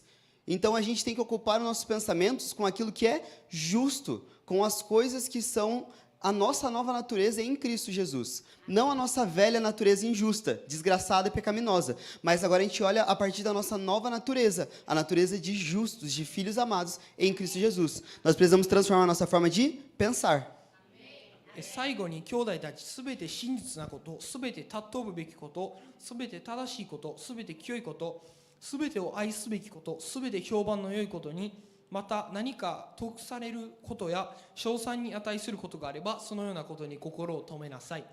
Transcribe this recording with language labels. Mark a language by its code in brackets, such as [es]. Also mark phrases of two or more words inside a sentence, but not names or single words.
[pt] Então a gente tem que ocupar os nossos pensamentos com aquilo que é justo, com as coisas que são a nossa nova natureza em Cristo Jesus. Não a nossa velha natureza injusta, desgraçada e pecaminosa. Mas agora a gente olha a partir da nossa nova natureza, a natureza de justos, de filhos amados em Cristo Jesus. Nós precisamos transformar a nossa forma de pensar. [ja] 最後に兄弟たちすべて真実なことすべて尊ぶべきことすべて正しいことすべて清いことすべてを愛すべきことすべて評判の良いことにまた何か得されることや称賛に値することがあればそのようなことに心を留めなさい。